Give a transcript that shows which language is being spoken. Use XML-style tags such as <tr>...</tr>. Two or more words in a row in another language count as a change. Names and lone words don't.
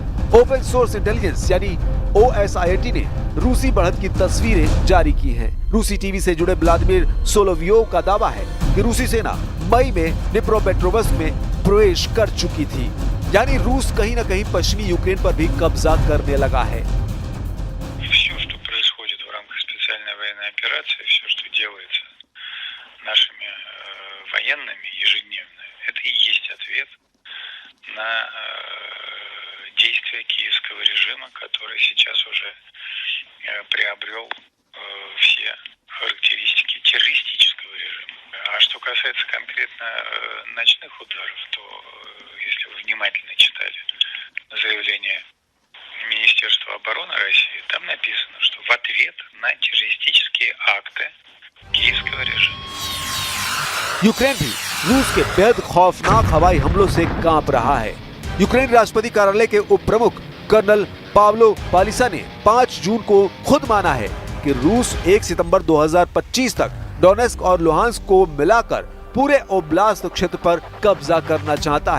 <en>open source intelligence</en> <hi>यानी OSINT ने रूसी बढ़त की तस्वीरें जारी की हैं। रूसी टीवी से जुड़े व्लादिमीर सोलोवियोव का दावा है कि रूसी सेना मई में डिनिप्रोपेट्रोव्स्क में प्रवेश कर चुकी थी, यानी रूस कहीं न कहीं पश्चिमी यूक्रेन पर भी कब्जा करने लगा है।</hi> <ru>действия киевского режима, который сейчас уже приобрел все характеристики террористического режима. А что касается конкретно ночных ударов, то если вы внимательно читали заявление Министерства обороны России, там написано, что в ответ на террористические акты киевского режима.</ru> <hi>यूक्रेन भी रूस के बेहद खौफनाक हवाई हमलों से कांप रहा है। यूक्रेन राष्ट्रपति कार्यालय के उप प्रमुख कर्नल पावलो पालिसा ने 5 जून को खुद माना है कि रूस 1 सितंबर 2025 तक डोनेस्क और लुहांस्क को मिलाकर पूरे ओब्लास्त क्षेत्र पर कब्जा करना चाहता है।</hi>